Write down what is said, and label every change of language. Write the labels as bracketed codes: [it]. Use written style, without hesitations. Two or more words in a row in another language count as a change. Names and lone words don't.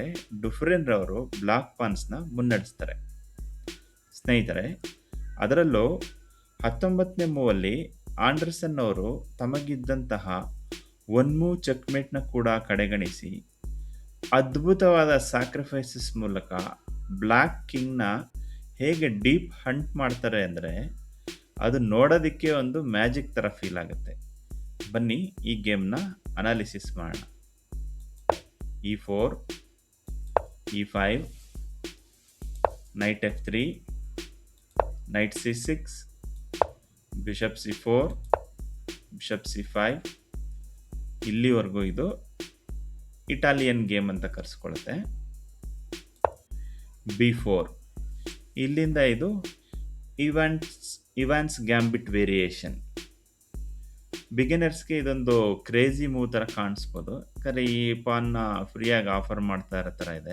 [kn] ಡುಫ್ರೆನ್ ರವರು [en] black pawns [kn] ಮುನ್ನಡೆಸ್ತಾರೆ. ಸ್ನೇಹಿತರೆ, ಅದರಲ್ಲೂ 19ನೇ ಮೂವಲ್ಲಿ ಆಂಡರ್ಸನ್ ಅವರು ತಮಗಿದ್ದಂತಹ [en] one move checkmate [kn] ಕೂಡ ಕಡೆಗಣಿಸಿ ಅದ್ಭುತವಾದ ಸ್ಯಾಕ್ರಿಫೈಸಸ್ ಮೂಲಕ [en] black king [kn] ಹೇಗೆ [en] deep hunt [kn] ಮಾಡ್ತಾರೆ ಅಂದರೆ ಅದು ನೋಡೋದಕ್ಕೆ ಒಂದು ಮ್ಯಾಜಿಕ್ ಥರ ಫೀಲ್ ಆಗುತ್ತೆ. ಬನ್ನಿ ಈ ಗೇಮ್ನ ಅನಾಲಿಸಿಸ್ ಮಾಡೋಣ. [en] E4, E5, Knight F3, Knight C6, Bishop C4, Bishop C5. [kn] ಇಲ್ಲಿವರೆಗೂ ಇದು ಇಟಾಲಿಯನ್ ಗೇಮ್ ಅಂತ ಕರೆಸ್ಕೊಳ್ಳುತ್ತೆ. B4 ಇಲ್ಲಿಂದ ಇದು ಇವಾನ್ಸ್ [en] gambit variation. [kn] ಬಿಗಿನರ್ಸ್ಗೆ ಇದೊಂದು [en] crazy move [kn] ಥರ ಕಾಣಿಸ್ಬೋದು, ಯಾಕಂದರೆ ಈ ಪಾನ್ನ ಫ್ರೀಯಾಗಿ ಆಫರ್ ಮಾಡ್ತಾ ಇರೋ ಥರ ಇದೆ.